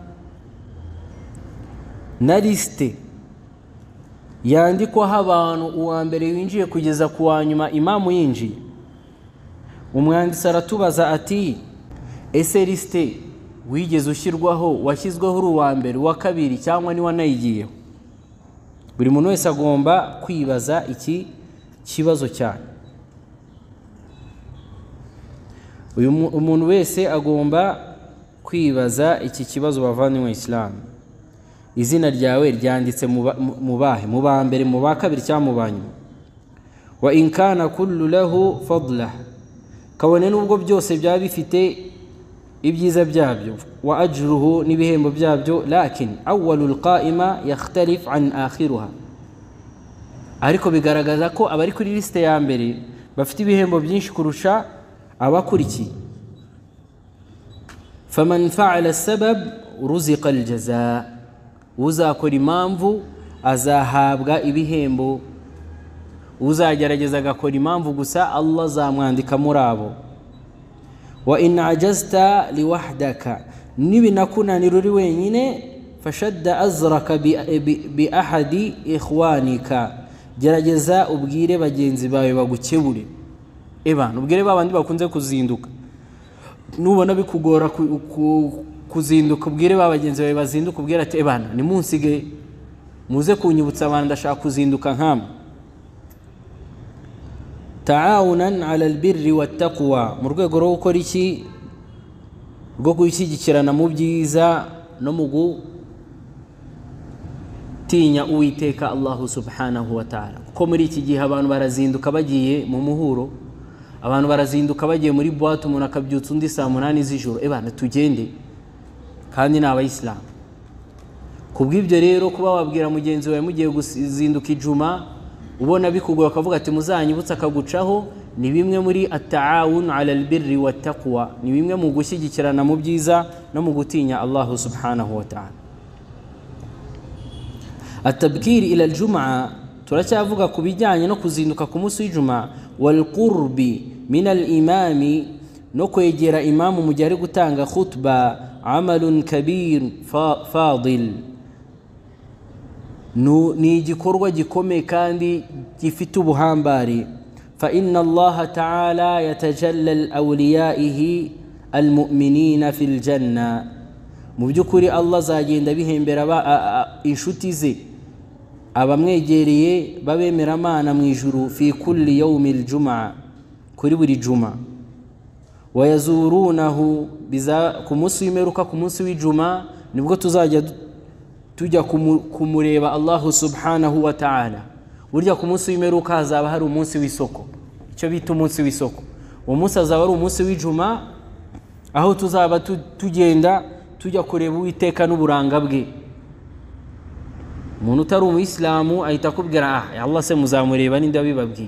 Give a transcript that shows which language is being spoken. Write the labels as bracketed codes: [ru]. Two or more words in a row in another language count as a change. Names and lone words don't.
[rw] na liste yandikwaho abantu uwa mbere winjiye kugeza ku wa nyuma imamu yinjiye umwanditsi aratubaza ati ese liste wigeze ushyirwaho washyizweho uri uwa mbere uwa kabiri cyangwa ni wanayigiyeho buri muntu wese agomba kwibaza iki kibazo cyane umuntu wese agomba kwibaza iki kibazo bavanywe Islam izina ryawe ryanditse mu bahe mu ba mbere mu ba kabiri cyangwa mu banyuma [ar] وإن كان كل له فضله [rw] kabone nubwo byose byaba bifite ibyiza byabyo [ar] وأجره [rw] n'ibihembo byabyo [ar] لكن أول القائمة يختلف عن آخرها [rw] ariko bigaragaza ko abari kuri liste ya mbere bafite ibihembo byinshi kurusha abakurikiye [ar] فمن فعل السبب رزق الجزاء [rw] uzakora impamvu azahabwa ibihembo uzagerageza agakora impamvu gusa Allah azamwandika muri abo [ar] وإن عجزت لوحدك [rw] nibinakunanira uri wenyine [ar] فاشدد أزرك بأحد إخوانك [rw] gerageza ubwire bagenzi bawe bagukebure ubwire babandi bakunze kuzinduka nubona bikugora kuzinduka ubwire babagenzi bawe bazinduka ubwire ati ni munsige muze kunyibutsa abantu ndashaka kuzinduka nkama [ar] تعاونا على البر والتقوى [rw] mu rwego rwo gukora iki rwo gushyigikirana mu byiza no mu gutinya Uwiteka Allah [ar] سبحانه و [rw] ta'ala ko muri iki gihe abantu barazinduka bagiye mu muhuro abantu barazinduka bagiye muri boîte umuntu akabyutsa undi saa 8 z'ijoro tugende kandi ni abayisilamu kubw'ibyo rero kuba wabwira mugenzi wawe mugiye guzinduka ijuma ubona bikugora akavuga ati muzanyibutsa akagucaho ni bimwe muri [ar] التعاون على البر والتقوى [rw] ni bimwe mu gushyigikirana mu byiza no mu gutinya Allah [ar] سبحانه وتعالى التبكير إلى الجمعة [rw] turacyavuga ku bijyanye no kuzinduka ku munsi w'ijuma [ar] والقرب من الإمام [rw] no kwegera imamu mu gihe ari gutanga khutba [ar] عمل كبير فاضل [rw] ni igikorwa gikomeye kandi gifite ubuhambari [ar] فإن الله تعالى يتجلى لأوليائه المؤمنين في الجنة [rw] mu byukuri Allah azagenda bihembera inshuti ze abamwegereye babemera Imana mu ijuru [ar] في كل يوم جمعة [rw] kuri buri juma wayazurunahu biza ku munsi w'imeruka ku munsi w'ijuma nibwo tuzajya tujya kumureba Allah [ar] سبحانه وتعالى [rw] burya ku munsi w'imperuka hazaba hari umunsi w'isoko, icyo bita umunsi w'isoko. uwo munsi azaba ari umunsi w'ijuma, aho tuzaba tugenda tujya kureba Uwiteka n'uburanga bwe. umuntu utari umuyisilamu ahita akubwira Allah se muzamureba ninde abibabwiye.